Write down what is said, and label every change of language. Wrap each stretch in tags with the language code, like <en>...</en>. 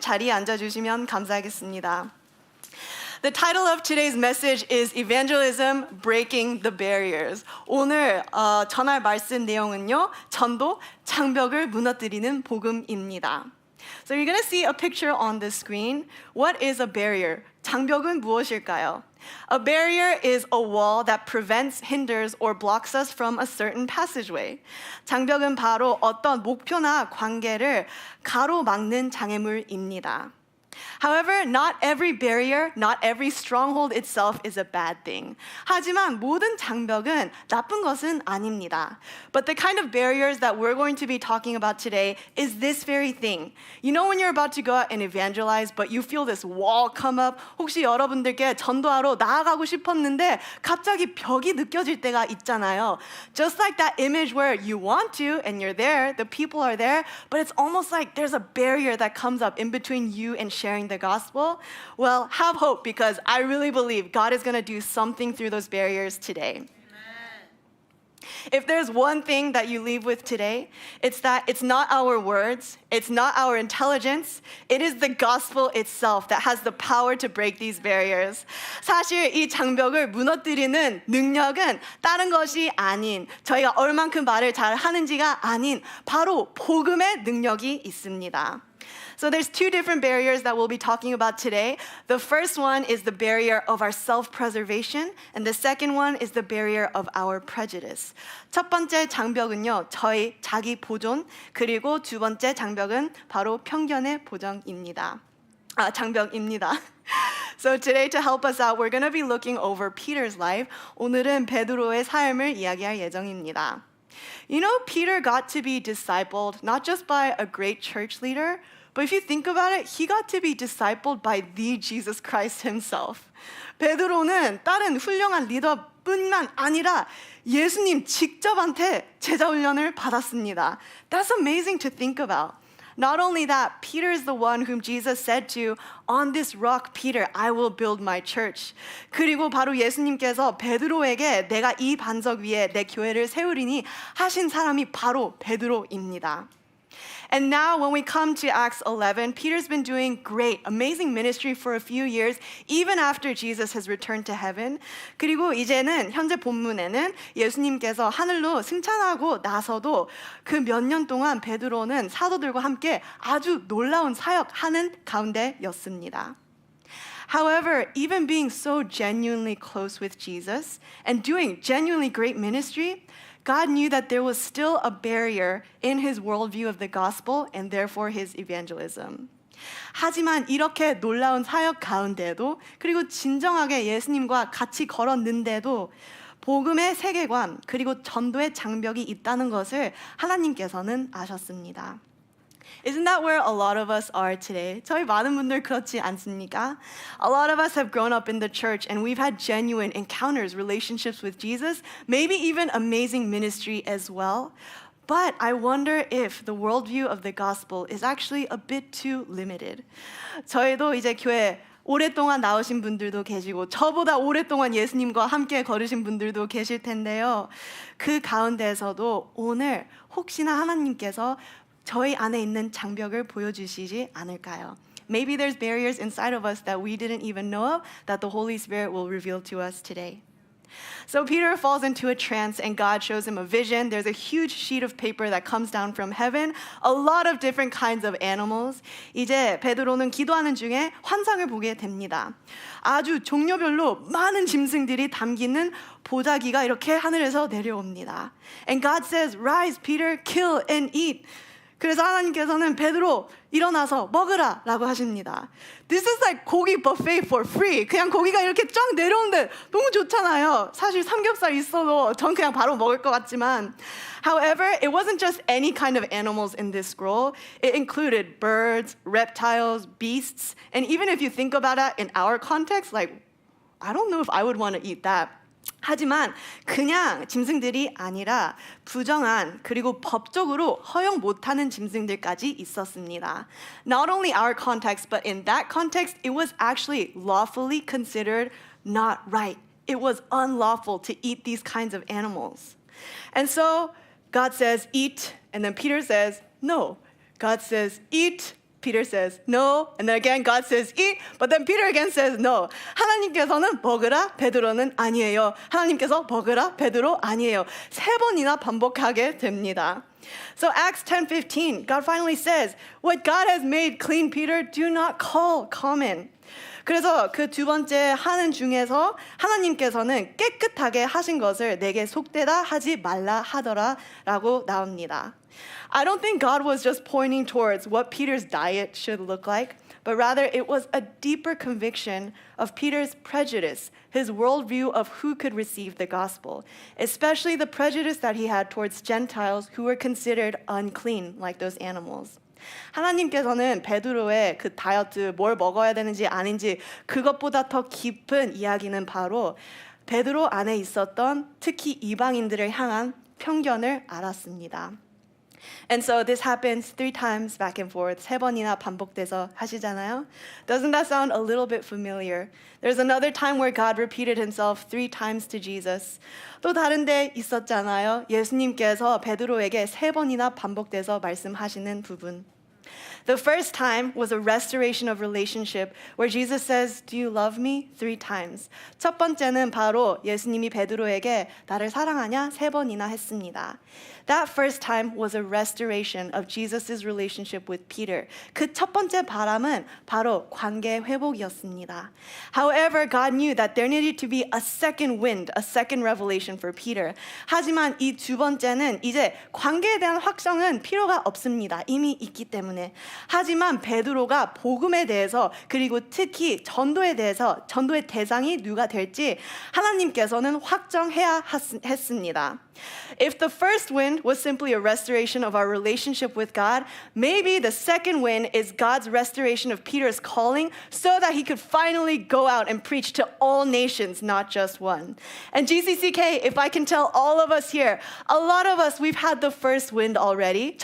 <ko>자리에 앉아주시면 감사하겠습니다.</ko> <en>The title of today's message is Evangelism, Breaking the Barriers.</en> <ko>오늘 전할 말씀 내용은요, 전도, 장벽을 무너뜨리는 복음입니다.</ko> <en>So you're going to see a picture on the screen. What is a barrier?</en> <ko>장벽은 무엇일까요?</ko> <en>A barrier is a wall that prevents, hinders, or blocks us from a certain passageway.</en> <ko>장벽은 바로 어떤 목표나 관계를 가로막는 장애물입니다.</ko> <en>However, not every barrier, not every stronghold itself is a bad thing.</en> <ko>하지만 모든 장벽은 나쁜 것은 아닙니다.</ko> <en>But the kind of barriers that we're going to be talking about today is this very thing. You know when you're about to go out and evangelize, but you feel this wall come up?</en> <ko>혹시 여러분들께 전도하러 나아가고 싶었는데 갑자기 벽이 느껴질 때가 있잖아요.</ko> <en>Just like that image where you want to and you're there, the people are there, but it's almost like there's a barrier that comes up in between you and sharing the gospel. Well, have hope because I really believe God is going to do something through those barriers today. If there's one thing that you leave with today, it's that it's not our words, it's not our intelligence, it is the gospel itself that has the power to break these barriers.</en> <ko>사실 이 장벽을 무너뜨리는 능력은 다른 것이 아닌, 저희가 얼만큼 말을 잘 하는지가 아닌 바로 복음의 능력이 있습니다.</ko> <en>So there's two different barriers that we'll be talking about today. The first one is the barrier of our self-preservation, and the second one is the barrier of our prejudice.</en> <ko>첫 번째 장벽은요, 저희 자기 보존, 그리고 두 번째 장벽은 바로 편견의 보정입니다. 장벽입니다.</ko> <en>So today to help us out, we're going to be looking over Peter's life.</en> <ko>오늘은 베드로의 삶을 이야기할 예정입니다.</ko> <en>You know, Peter got to be discipled not just by a great church leader, but if you think about it, he got to be discipled by the Jesus Christ himself.</en> <ko>베드로는 다른 훌륭한 리더뿐만 아니라 예수님 직접한테 제자 훈련을 받았습니다.</ko> <en>That's amazing to think about. Not only that, Peter is the one whom Jesus said to, on this rock, Peter, I will build my church.</en> <ko>그리고 바로 예수님께서 베드로에게 내가 이 반석 위에 내 교회를 세우리니 하신 사람이 바로 베드로입니다.</ko> <en>And now when we come to Acts 11, Peter's been doing great, amazing ministry for a few years, even after Jesus has returned to heaven.</en> <ko>그리고 이제는 현재 본문에는 예수님께서 하늘로 승천하고 나서도 그 몇 년 동안 베드로는 사도들과 함께 아주 놀라운 사역하는 가운데였습니다.</ko> <en>However, even being so genuinely close with Jesus and doing genuinely great ministry, God knew that there was still a barrier in his worldview of the gospel and therefore his evangelism.</en> <ko>하지만 이렇게 놀라운 사역 가운데도 그리고 진정하게 예수님과 같이 걸었는데도 복음의 세계관 그리고 전도의 장벽이 있다는 것을 하나님께서는 아셨습니다.</ko> <en>Isn't that where a lot of us are today?</en> <ko>저희 많은 분들 그렇지 않습니까?</ko> <en>A lot of us have grown up in the church and we've had genuine encounters, relationships with Jesus, maybe even amazing ministry as well. But I wonder if the worldview of the gospel is actually a bit too limited.</en> <ko>저희도 이제 교회 오랫동안 나오신 분들도 계시고 저보다 오랫동안 예수님과 함께 걸으신 분들도 계실 텐데요. 그 가운데에서도 오늘 혹시나 하나님께서 저희 안에 있는 장벽을 보여주시지 않을까요?</ko> <en>Maybe there's barriers inside of us that we didn't even know of that the Holy Spirit will reveal to us today. So Peter falls into a trance and God shows him a vision. There's a huge sheet of paper that comes down from heaven, a lot of different kinds of animals.</en> <ko>이제 베드로는 기도하는 중에 환상을 보게 됩니다. 아주 종류별로 많은 짐승들이 담기는 보자기가 이렇게 하늘에서 내려옵니다.</ko> <en>And God says, "Rise, Peter, kill and eat."</en> <ko>그래서 하나님께서는 베드로 일어나서 먹으라 라고 하십니다.</ko> <en>This is like 고기 buffet for free.</en> <ko>그냥 고기가 이렇게 쫙 내려오는데 너무 좋잖아요. 사실 삼겹살 있어도 전 그냥 바로 먹을 것 같지만</ko> <en>However, it wasn't just any kind of animals in this scroll. It included birds, reptiles, beasts, and even if you think about it in our context, like, I don't know if I would want to eat that.</en> <ko>하지만 그냥 짐승들이 아니라 부정한 그리고 법적으로 허용 못하는 짐승들까지 있었습니다.</ko> <en>Not only our context, but in that context, it was actually lawfully considered not right. It was unlawful to eat these kinds of animals. And so God says, eat, and then Peter says, no. God says, eat, Peter says, no. And then again, God says, eat, but then Peter again says, no.</en> <ko>하나님께서는 먹으라, 베드로는 아니에요. 하나님께서 먹으라, 베드로 아니에요. 세 번이나 반복하게 됩니다.</ko> <en>So Acts 10:15, God finally says, what God has made clean, Peter, do not call common.</en> <ko>그래서 그 두 번째 하는 중에서 하나님께서는 깨끗하게 하신 것을 내게 속되다 하지 말라 하더라 라고 나옵니다.</ko> <en>I don't think God was just pointing towards what Peter's diet should look like, but rather it was a deeper conviction of Peter's prejudice, his worldview of who could receive the gospel, especially the prejudice that he had towards Gentiles who were considered unclean, like those animals.</en> <ko>하나님께서는 베드로의 그 다이어트 뭘 먹어야 되는지 아닌지 그것보다 더 깊은 이야기는 바로 베드로 안에 있었던 특히 이방인들을 향한 편견을 알았습니다.</ko> <en>And so this happens 3 times back and forth.</en> <ko>3번이나 반복돼서 하시잖아요.</ko> <en>Doesn't that sound a little bit familiar? There's another time where God repeated himself 3 times to Jesus.</en> <ko>또 다른 데 있었잖아요. 예수님께서 베드로에게 3번이나 반복돼서 말씀하시는 부분.</ko> <en>The first time was a restoration of relationship where Jesus says, do you love me? 3 times.</en> <ko>첫 번째는 바로 예수님이 베드로에게 나를 사랑하냐? 3번이나 했습니다.</ko> <en>That first time was a restoration of Jesus' relationship with Peter.</en> <ko>그 첫 번째 바람은 바로 관계 회복이었습니다.</ko> <en>However, God knew that there needed to be a second wind, a second revelation for Peter.</en> <ko>하지만 이 두 번째는 이제 관계에 대한 확정은 필요가 없습니다. 이미 있기 때문에. 하지만 베드로가 복음에 대해서 그리고 특히 전도에 대해서 전도의 대상이 누가 될지 하나님께서는 확정해야 했습니다.</ko> <en>If the first wind was simply a restoration of our relationship with God, maybe the second wind is God's restoration of Peter's calling so that he could finally go out and preach to all nations, not just one. And GCCK, if I can tell all of us here, a lot of us, we've had the first wind already.</en>